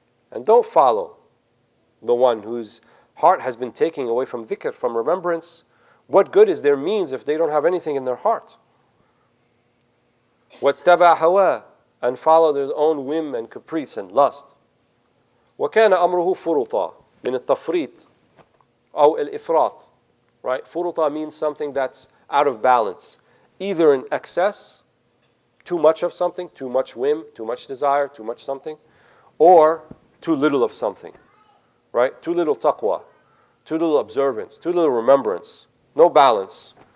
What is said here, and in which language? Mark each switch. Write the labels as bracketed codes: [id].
[en] And don't follow the one whose heart has been taken away from dhikr, from remembrance. What good is their means if they don't have anything in their heart? [ar] وَاتَّبَعْ هَوَاهُ. [en] And follow their own whim and caprice and lust. [ar] وَكَانَ أَمْرُهُ فُرُطًا من التفريط أو الإفراط. [en] Right? Furuta means something that's out of balance. Either in excess, too much of something, too much whim, too much desire, too much something, or too little of something. Right? Too little taqwa, too little observance, too little remembrance. No balance.